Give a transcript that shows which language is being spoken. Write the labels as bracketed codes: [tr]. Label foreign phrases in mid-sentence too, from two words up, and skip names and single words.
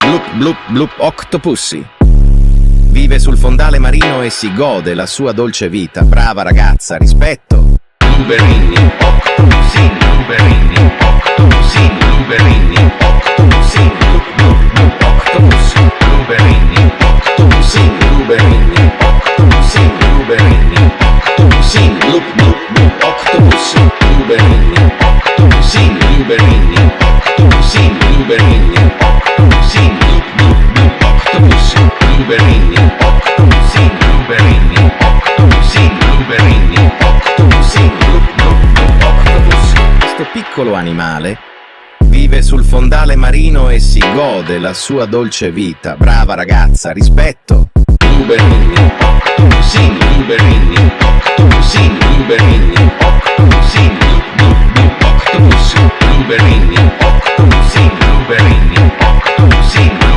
[it] Blup blup blup Octopussy. Vive sul fondale marino e si gode la sua dolce vita. Brava ragazza, rispetto. [en] Blueberry, Octopussy, Blueberry, Octopussy, Blueberry, Octopussy, Blup blup blup Octopussy, Blueberry, Octopussy, Blueberry, Octopussy, Blueberry, Octopussy, Blup blup blup Octopussy, Blueberry, Octopussy, Blueberry, Octopussy, Blueberry, Octopussy, Blup blup blup Octopussy, Blueberry, Octopussy, Blueberry, Octopussy, Blueberry, Octopussy, Blup blup blup Octopussy. [it] Questo piccolo animale vive sul fondale marino e si gode la sua dolce vita. Brava ragazza, rispetto. [en] Blueberry, Octopussy, Blueberry, Octopussy, Blueberry, Octopussy, Blup blup blup Octopussy, Blueberry, Octopussy, Blueberry, Octopussy,